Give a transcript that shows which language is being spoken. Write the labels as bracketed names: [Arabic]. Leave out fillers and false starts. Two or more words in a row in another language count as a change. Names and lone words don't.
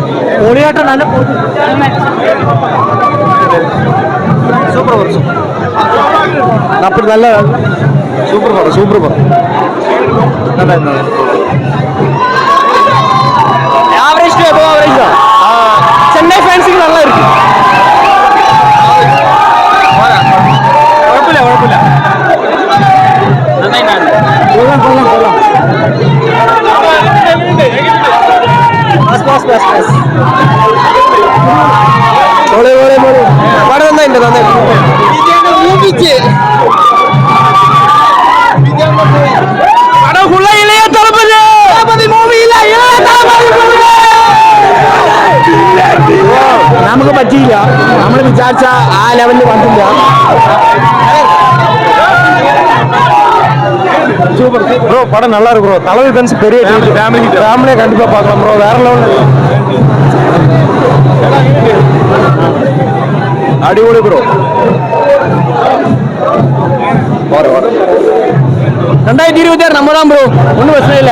[Malayalam] പൊളിയാട്ടം നല്ല സൂപ്പർ പടം. അപ്പോൾ നല്ല സൂപ്പർ പടം സൂപ്പർ പടം. [English] average to above average தான். [Malayalam] ചെന്നൈ ഫാൻസിന് [Tamil] நல்லா இருக்கு. [Malayalam] കുഴപ്പമില്ല കുഴപ്പമില്ല. കൊള്ളാം കൊള്ളാം കൊള്ളാം. മോളെ മോളെ മോളെ പടം നന്നായിട്ടുണ്ട് നന്നായിട്ട്. പടം ഫുള്ള ഇളയ തളപതി മൂവിയില്ല. നമുക്ക് പറ്റിയില്ല. നമ്മൾ വിചാരിച്ച ആ ലെവലിൽ വന്നില്ല. [Tamil] சூப்பர் ப்ரோ. படம் நல்லா இருக்கு ப்ரோ. தளபதி ஃபேன்ஸ் பெரிய ஃபேமிலியே கண்டிப்பா பார்க்கலாம் ப்ரோ. வேற லெவல் அடிபொலி ப்ரோ. 2026 நம்ம தான் ப்ரோ. ஒன்றும் பிரச்சனை இல்லை.